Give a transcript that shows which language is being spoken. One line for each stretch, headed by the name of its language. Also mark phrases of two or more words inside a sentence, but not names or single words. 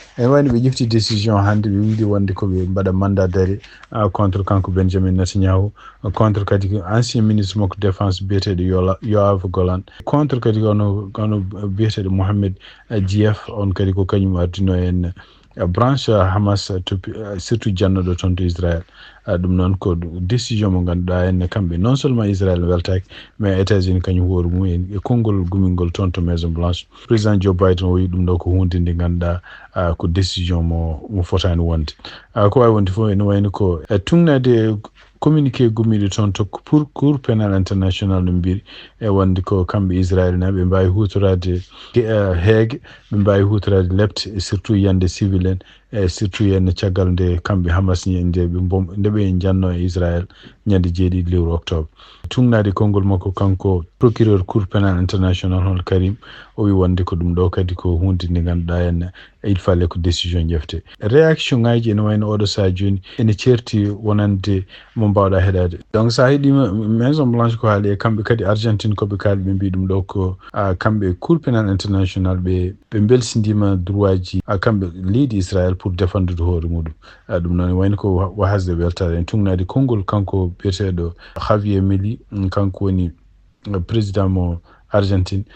Fula: En wayno ɓe ƴefti décision hande, ɓe wiide wonde ko ɓe mbaɗa
French: mandat d'arrêt,
Fula: ah, contre kanko Benjamin Netanyahu, ah, contre kadi ko
French: ancien ministre
Fula: makko défense biyeteɗo Yola-, Yoav Golan, contre kadi ono, ono biyeteɗo Mohamed, ah, Dieff, on kadi ko kañum ardino en, ah, branche, ah, Hamas, ah, to, ah, surtout jannoɗo toon to Israël. Ah, ɗum noon ko décision mo ganduɗa en kamɓe
French: non seulement
Fula: Israël ne weltaki, mais États-Unis kañum hoore mum en e konngol gumingol toon to Maison Blanche. Président Joe Biden o wi ɗum ɗo ko hunde nde ganduɗa, ah, ko décision mo, mo fotani wonde. Ah, ko wawi wonde fof ene wayno ko, eh, tugnade communiqué gummiɗo toon to pour Cour pénal international no mbiri e wonde ko kamɓe Israël na ɓe mbawi hutorade ge-, eh, heege, ɓe mbawi hutorade lepte, e surtout yande civil en, e surtout yen caggal nde kamɓe Hamas ni nde ɓe mbom-, nde ɓe janno e Israel ñande jeeɗiɗi lewru octobre. Tungnaade konngol makko kanko procureur Cour pénal international hon Karim, o wi wonde ko ɗum ɗo kadi ko hunde nde ngannduɗaa henna
French: il fallait
Fula: ko décision ƴefte. Réaction ŋaaji ene wayno oɗo sahaa jooni ene ceerti wonande mo mbawɗa heɗade. Donc, sa heɗima Maison Blanche ko haali e kamɓe kadi Argentine koɓe kaali, ɓe mbi ɗum ɗo ko, a, kamɓe Cour pénal international ɓe, ɓe belsindima droit ji, a, kamɓe leydi Israel
French: pour défendre
Fula: hoore muɗum. A, ɗum noon wayno ko wa-, wa hasde weltade en. Tungnaade konngol kanko biyeteɗo Javier Milei, mm, kanko woni, uh, président mo Argentine.